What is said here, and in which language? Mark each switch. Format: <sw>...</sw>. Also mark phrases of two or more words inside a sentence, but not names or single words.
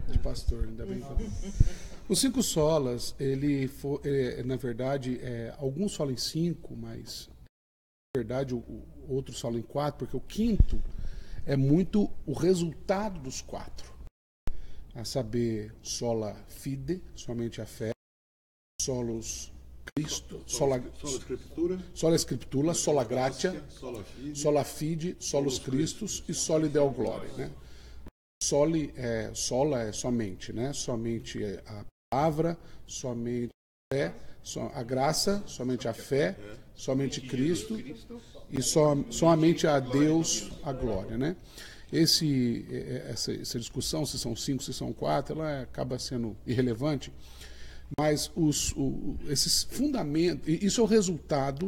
<pt>De pastor, ainda bem. Os 5 solas, ele foi, na verdade, alguns falam em 5, mas na verdade outros falam em 4, porque o quinto é muito o resultado dos 4. A saber,</pt> <la>sola fide,</la> <pt>somente a fé,</pt> <la>solus Cristo, sola scriptura, sola gratia, sola fide, solus Christus e soli deo gloria,</la> <pt>né? Sola é somente, né? Somente a palavra, somente a fé, a graça, somente a fé, somente Cristo e somente a Deus a glória, né? Essa discussão, se são 5, se são 4, ela acaba sendo irrelevante, mas esses fundamentos, isso é o resultado</pt>